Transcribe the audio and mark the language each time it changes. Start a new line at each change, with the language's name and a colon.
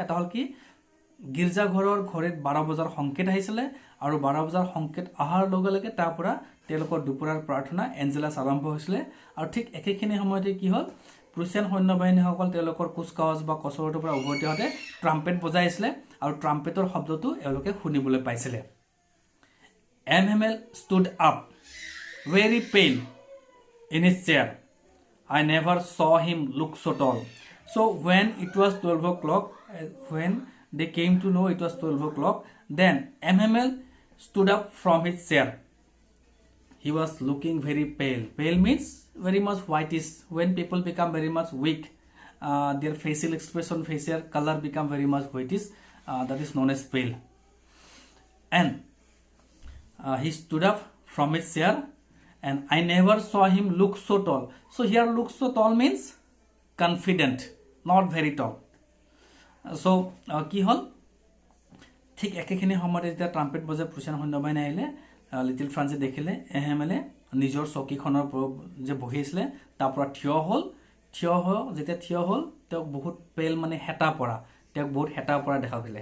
Assamese: এটা হ'ল কি গীৰ্জাঘৰৰ ঘৰত 12 বজাৰ সংকেত আহিছিলে আৰু 12 বজাৰ সংকেত অহাৰ লগে লগে তাৰ পৰা তেওঁলোকৰ দুপৰীয়াৰ প্ৰাৰ্থনা এঞ্জেলাছ আৰম্ভ হৈছিলে। আৰু ঠিক একেখিনি সময়তে কি হ'ল প্ৰুছিয়ান সৈন্যবাহিনীসকল তেওঁলোকৰ কুচকাৱাজ বা কচৰতৰ পৰা উভতি আহোঁতে ট্ৰাম্পেট বজাইছিলে আৰু ট্ৰাম্পেটৰ শব্দটো এওঁলোকে শুনিবলৈ পাইছিলে।
English: Hamel stood up, very pale, in his chair. I never saw him look so tall. So when it was 12 o'clock, when they came to know it was 12 o'clock, then Hamel stood up from his chair. He was looking very pale. Pale means very much whitish. When people become very much weak, their facial expression, facial color become very much whitish. That is known as pale. And he stood up from his chair, and I never saw him look so tall. So here look so tall means confident, not very tall.
Assamese: So কি হল ঠিক একেখিনি সময়তে যেতিয়া trumpet বজাই Prussian সৈন্যবাহিনী আহিলে little ফ্ৰান্সে দেখিলে এহেমেলে নিজৰ চকীখনৰ যে বহি আছিলে তাৰ পৰা থিয় হ'ল যেতিয়া থিয় হ'ল তেওঁ বহুত পেল মানে হেতা পৰা তেওঁক বহুত হেতা পৰা দেখা গৈছিলে।